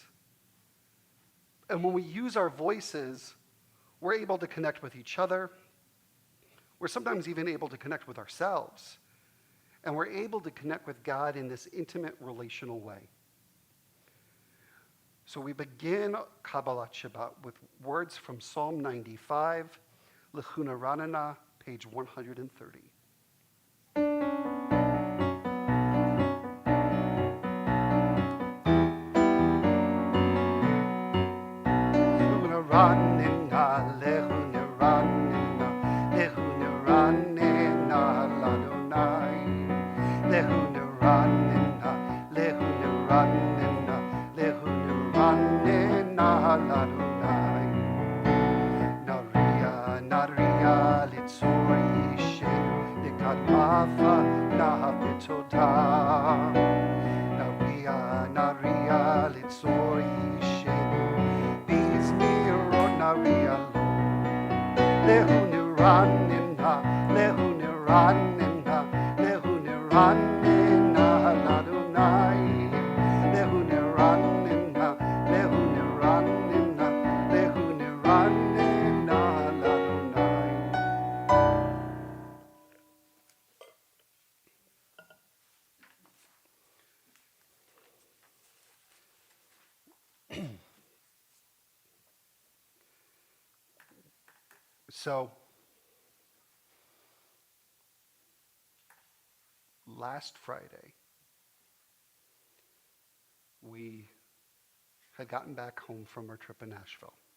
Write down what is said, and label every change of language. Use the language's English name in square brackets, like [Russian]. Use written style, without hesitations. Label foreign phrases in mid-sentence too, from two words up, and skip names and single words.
[English] And when we use our voices, we're able to connect with each other. We're sometimes even able to connect with ourselves. And we're able to connect with God in this intimate relational way. So we begin Kabbalat Shabbat with words from Psalm 95. [Hebrew] לכו נרננה, [English] page 130. [Hebrew] נרננה, לכו נרננה, לכו נרננה, לה. לכו נרננה, לכו נרננה, לכו נרננה, לה. נריעה, נריעה, לצור ישענו, נקדמה פניו, בתודה. נריעה, נריעה, לצור ישענו, נריעה לכו נרננה, לכו נרננה, לכו נרננה, לה. לכו נרננה, לכו נרננה, לכו נרננה, לה. [English] So, last Friday, we had gotten back home from our trip in Nashville.